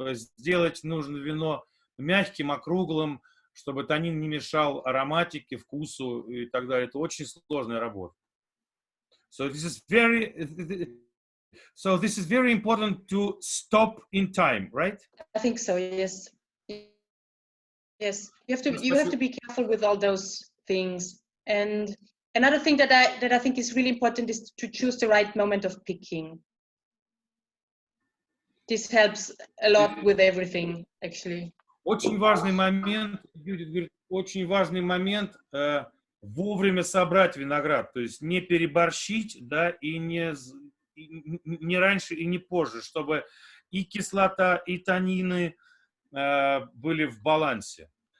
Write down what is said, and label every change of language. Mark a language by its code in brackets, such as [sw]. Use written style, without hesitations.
[ru] Сделать нужно вино мягким, округлым, чтобы танин не ароматике, вкусу и так далее. Это очень сложная работа. [en] So this is very important to stop in time, right? I think so, yes. Yes, you have to be careful with all those things. And another thing that I think is really important is to choose the right moment of picking. This helps a lot with everything, actually. [ru] Очень важный момент, Юдит говорит, очень важный момент вовремя собрать виноград, то есть не переборщить, да, и не раньше и не позже, чтобы и кислота, и танины были в балансе.